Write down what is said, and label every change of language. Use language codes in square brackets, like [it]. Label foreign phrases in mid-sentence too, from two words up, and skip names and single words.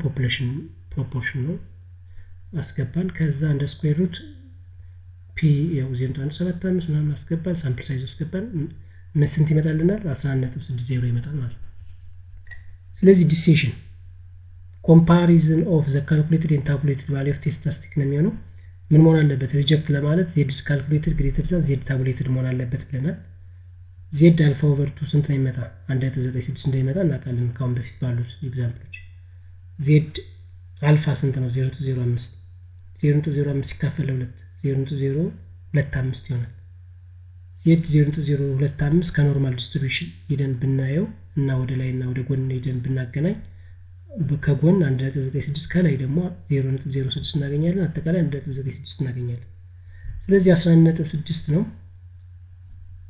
[en] population proportion [am] ነው አስገባን ከዛ እንደ [en] square root p [am] ያው 0.175 ምናምን አስገባን [en] sample size [am] አስገባን ምን ስንት ይመጣልናል 11.60 ይመጣል ማለት ስለዚህ [en] decision comparison of the calculated and tabulated value of statistic [am] ነው የሚሆነው ምን መሆን አለበት ሪጀክት ለማለት [en] z is calculated greater than z tabulated [am] መሆን አለበት ብለናል [en] z alpha over 2 [am] ስንት ነው ይመጣ 1.96 እንደሚመጣ እናውቃለን ካሁን በፊት ባሉት ኤግዛምፕሎች [en] z alpha [am] ስንት ነው 0.05 0.05 ሲካፈል ለ2 0.025 ይሆናል z 0.025 [en] ከnormal distribution [am] ሄደን ብናየው እና ወደ ላይ እና ወደ ጎን ሄደን ብናገናኝ ከጎን 1.96 ከላይ ደግሞ 0.06 እናገኛለን አጠቃላይ 1.96 እናገኛለን ስለዚህ 11.6 ነው 11.6